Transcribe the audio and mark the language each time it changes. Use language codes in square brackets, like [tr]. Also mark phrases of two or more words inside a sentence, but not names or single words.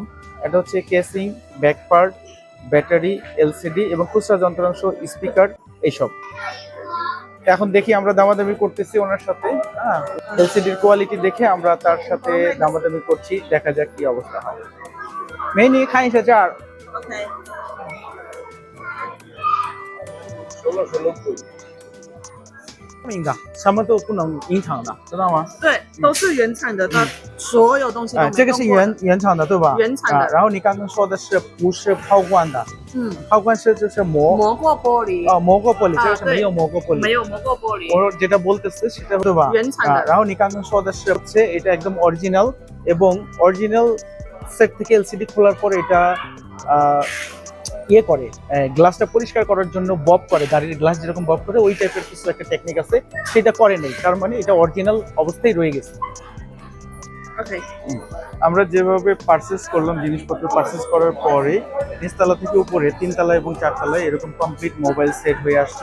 [bn] এটা হচ্ছে কেসিং, ব্যাক পার্ট, ব্যাটারি, এলসিডি এবং খুচরা যন্ত্রাংশ, স্পিকার, এইসব। এখন দেখি আমরা দামাদামি করতেছি ওনার সাথে। হ্যাঁ, এলসিডির কোয়ালিটি দেখে আমরা তার সাথে দামাদামি করছি, দেখা যাক কি অবস্থা হয়। মেনি খাই সেটা আর [zh] 什么都不能隐藏的，知道吗？对，都是原厂的，它所有东西都没这个是原厂的对吧？原厂的。然后你刚刚说的是不是抛光的？抛光是就是磨过玻璃。磨过玻璃，这个是没有磨过玻璃。没有磨过玻璃。 [bn] 我 যেটা বলতেছে সেটা [zh] 对吧？原厂的。然后你刚刚说的是 [bn] হচ্ছে এটা একদম অরিজিনাল এবং অরিজিনাল সেট থেকে এলসিডি খোলার পর এটা ইয়ে করে গ্লাসটা পরিষ্কার করার জন্য বব করে, গাড়ির গ্লাস যেরকম বব করে ওই টাইপের কিছু একটা টেকনিক আছে, সেটা করে নেই। তার মানে এটা অরিজিনাল অবস্থায় রয়ে গেছে। আমরা যেভাবে পারচেস করলাম, জিনিসপত্র পারচেস করার পরে নিচতলা থেকে উপরে 3 তলা এবং 4 তলায় এরকম কমপ্লিট মোবাইল সেট হয়ে আসছে।